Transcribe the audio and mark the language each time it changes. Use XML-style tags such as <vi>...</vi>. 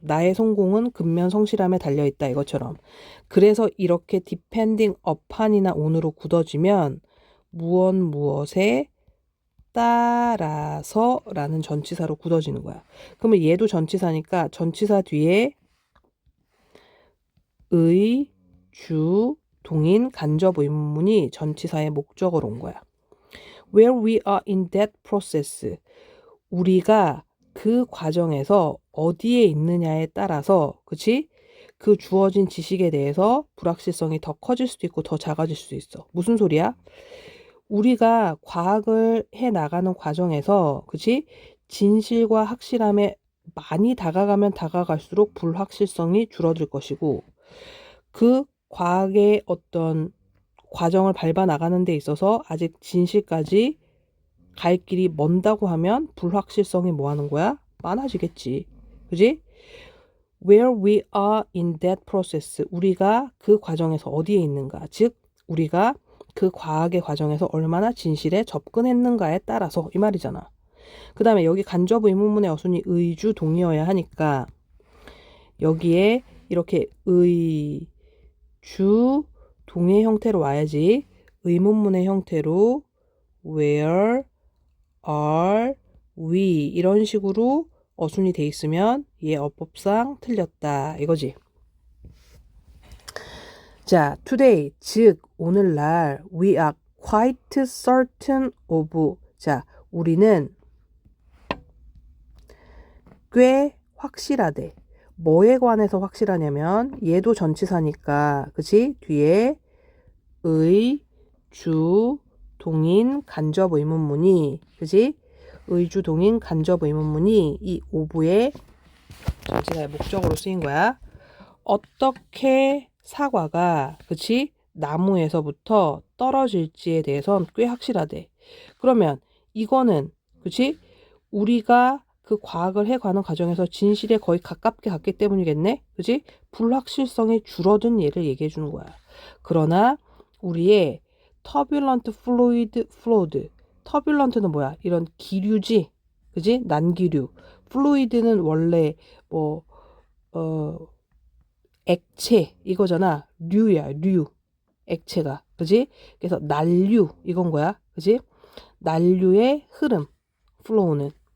<ko>나의 성공은 근면 성실함에 달려 있다 이것처럼. 그래서 이렇게</ko> <en>depending upon</en> <ko>이나 on으로 굳어지면 무엇에 따라서 라는 전치사로 굳어지는 거야. 그러면 얘도 전치사니까 전치사 뒤에 의, 주, 동인, 간접 의문문이 전치사의 목적어로 온 거야.</ko> <en>Where we are in that process.</en> <ko>우리가 그 과정에서 어디에 있느냐에 따라서, 그치? 그 주어진 지식에 대해서 불확실성이 더 커질 수도 있고 더 작아질 수도 있어. 무슨 소리야? 우리가 과학을 해 나가는 과정에서, 그치? 진실과 확실함에 많이 다가가면 다가갈수록 불확실성이 줄어들 것이고, 그 과학의 어떤 과정을 밟아 나가는 데 있어서 아직 진실까지 갈 길이 먼다고 하면 불확실성이 뭐 하는 거야? 많아지겠지. 그지?</ko> <en>Where we are in that process.</en> <ko>우리가 그 과정에서 어디에 있는가. 즉, 우리가 그 과학의 과정에서 얼마나 진실에 접근했는가에 따라서 이 말이잖아. 그 다음에 여기 간접 의문문의 어순이 의주 동의어야 하니까 여기에 이렇게 의, 주, 동의 형태로 와야지. 의문문의 형태로</ko> <en>where are we</en> <ko>이런 식으로 어순이 돼 있으면 얘 어법상 틀렸다 이거지.</ko> <en>자, today</en> <ko>즉 오늘날</ko> <en>we are quite certain of.</en> <ko>자, 우리는 꽤 확실하대. 뭐에 관해서 확실하냐면 얘도 전치사니까 그치? 뒤에 의, 주, 동인, 간접 의문문이 그치? 의주, 동인, 간접 의문문이 이 오부의 전치사의 목적으로 쓰인 거야. 어떻게 사과가 그치? 나무에서부터 떨어질지에 대해선 꽤 확실하대. 그러면 이거는 그치? 우리가 그 과학을 해가는 과정에서 진실에 거의 가깝게 갔기 때문이겠네? 그치? 불확실성이 줄어든 예를 얘기해 주는 거야. 그러나 우리의</ko> <en>turbulent fluid flowed.</en> <ko>turbulent는 뭐야? 이런 기류지. 그치? 난기류. fluid는 원래 뭐 액체 이거잖아. 류야, 류. 액체가. 그지? 그래서 난류 이건 거야. 그지? 난류의 흐름. flow는.</ko>